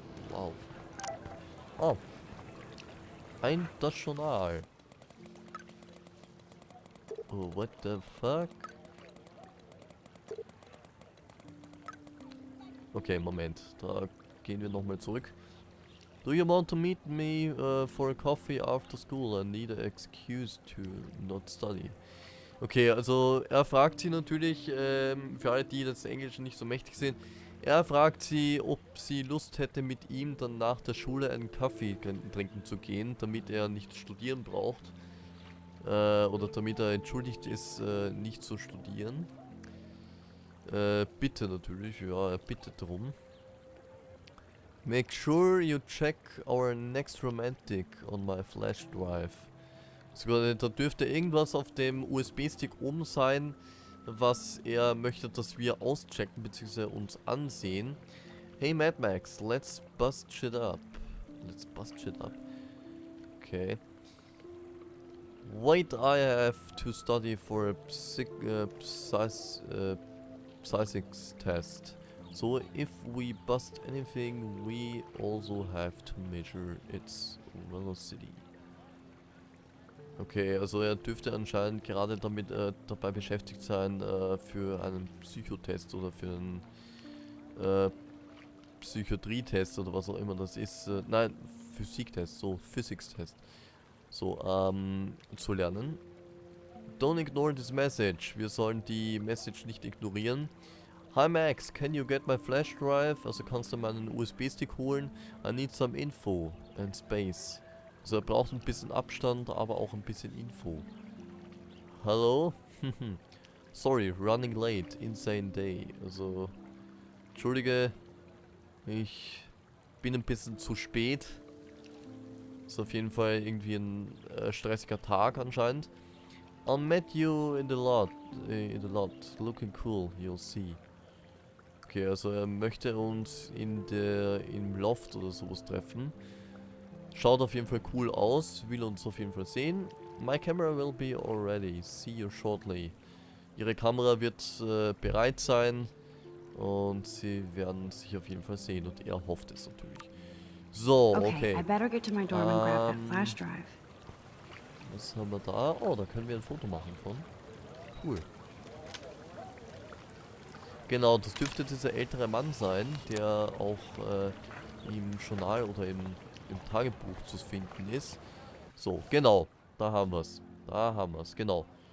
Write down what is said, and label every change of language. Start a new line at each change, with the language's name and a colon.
German: Wow. Oh. Ein das Journal.
English: Oh, what the fuck?
German: Okay, Moment. Da gehen wir nochmal zurück.
English: Do you want to meet me for a coffee after school? I need an excuse to not study.
German: Okay, also er fragt sie natürlich, für alle, die das Englische nicht so mächtig sind, er fragt sie, ob sie Lust hätte, mit ihm dann nach der Schule einen Kaffee trinken zu gehen, damit er nicht studieren braucht. Oder damit er entschuldigt ist, nicht zu studieren. Bitte natürlich, ja, er bittet darum.
English: Make sure you check our next romantic on my flash drive.
German: Sogar, da dürfte irgendwas auf dem USB-Stick oben sein, was er möchte, dass wir auschecken bzw. uns ansehen.
English: Hey Mad Max, let's bust shit up. Let's bust shit up. Okay. Wait, I have to study for a physics test. So if we bust anything, we also have to measure its velocity.
German: Okay, also er dürfte anscheinend gerade damit dabei beschäftigt sein, für einen Psychotest oder für einen Psychiatrietest oder was auch immer das ist. Nein, Physiktest, so Physics-Test. So, zu lernen.
English: Don't ignore this message.
German: Wir sollen die Message nicht ignorieren.
English: Hi Max, can you get my flash drive?
German: Also kannst du meinen USB-Stick holen?
English: I need some info and space.
German: Also er braucht ein bisschen Abstand, aber auch ein bisschen Info. Hallo?
English: Sorry, running late. Insane day.
German: Also, entschuldige, ich bin ein bisschen zu spät. Ist auf jeden Fall irgendwie ein stressiger Tag anscheinend.
English: I'll meet you in the lot. Looking cool, you'll see.
German: Okay, also er möchte uns im Loft oder sowas treffen. Schaut auf jeden Fall cool aus, will uns auf jeden Fall sehen.
English: My camera will be all ready. See you shortly.
German: Ihre Kamera wird bereit sein und sie werden sich auf jeden Fall sehen und er hofft es natürlich. So, okay.
English: I better get to my dorm and grab that flash drive.
German: Was haben wir da? Oh, da können wir ein Foto machen von. Cool. Genau, das dürfte dieser ältere Mann sein, der auch im Journal oder im Tagebuch zu finden ist. So, genau. Da haben wir es. Da haben wir es, genau.